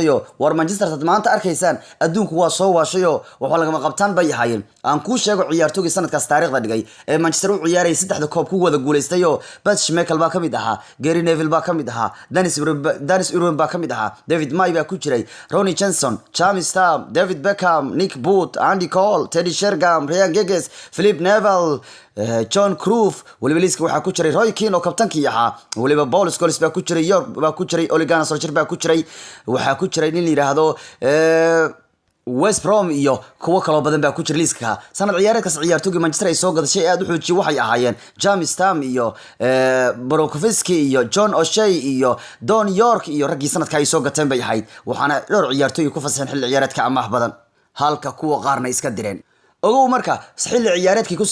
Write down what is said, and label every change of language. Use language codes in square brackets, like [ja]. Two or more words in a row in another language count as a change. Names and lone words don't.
[so] oo war Manchester tad maanta arkaysaan adduunku waa soo waashay oo waxa laga qabtaan bay ahaayeen aan ku sheego ciyaartoyga sanadkaas taariikhda dhigay ee Manchester u ciyaaray saddexda koob ku wada guuleystay oo Schmeichel baa kamid ahaa Gary Neville baa kamid ahaa Dennis Irwin baa kamid ahaa David Moyes baa ku jiray Ronnie Johnson James Stam David Beckham Nick Booth Andy Cole Teddy Sheringham Ryan Giggs Philip Neville John Cruyff waliba liiska waxaa ku jiray Roy Keane oo kabtankii ahaa waliba Paul Scholes baa ku jiray York baa ku jiray Ole Gunnar Solskjaer baa ku jiray waxaa ku jiray nin la yiraahdo West Brom iyo kuwa kale badan baa ku jira liiska sanad ciyaareedkaas ciyaartoyga Manchester ay soo gadashay aad u xoojiyay waxay ahaayeen James Stam iyo Brokovski iyo John O'Shea iyo Don York iyo raggii sanadka ay soo gateen bay ahayd waxaana dhowr ciyaartoy ku fasaxeen xilli ciyaareedka amaah badan halka kuwa qaarna iska direen ogow marka xilli ciyaareedkii